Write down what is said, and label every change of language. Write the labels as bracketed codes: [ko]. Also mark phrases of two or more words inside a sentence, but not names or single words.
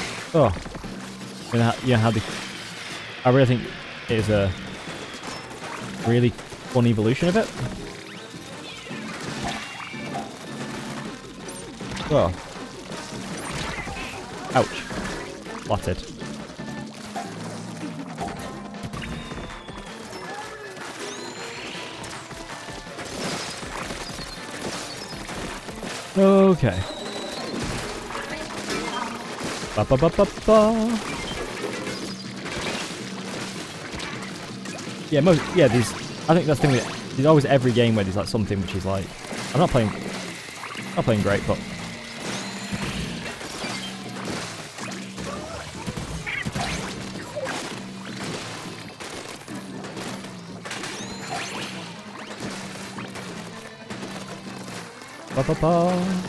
[en] Oh, you know how the... I really think it is a really fun evolution of it. Oh. Ouch. Flattered. Okay. Ba ba ba ba ba. Yeah, these. I think that's the thing with it. There's always every game where there's like something which is like, I'm not playing great, but ba ba ba.